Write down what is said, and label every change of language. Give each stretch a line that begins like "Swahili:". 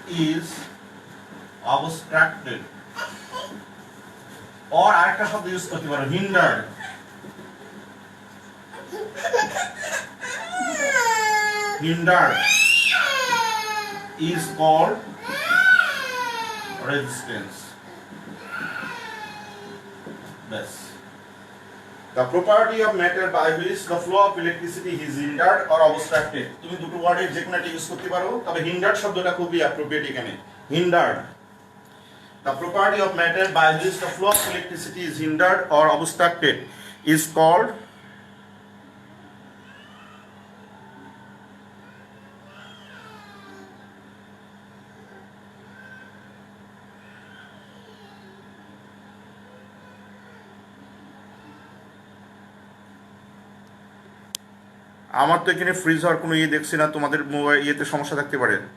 English: is obstructed, or
Bangla: আরেকটা শব্দ use করতে পারো,
English: hindered is called resistance. Yes. The property of matter by which the flow of electricity is hindered or obstructed.
Bangla: তুমি দুটো ওয়ার্ডের যে কোনো একটা ইউজ করতে পারো, তবে hindered শব্দটা খুবই অ্যাপ্রোপ্রিয়েট এখানে।
English: hindered, the property of matter by which the flow of electricity is hindered or obstructed is called
Bangla: আমার তো এখানে ফ্রিজ হওয়ার কোনো ইয়ে দেখছি না, তোমাদের মোবাইল ইয়েতে সমস্যা থাকতে পারে।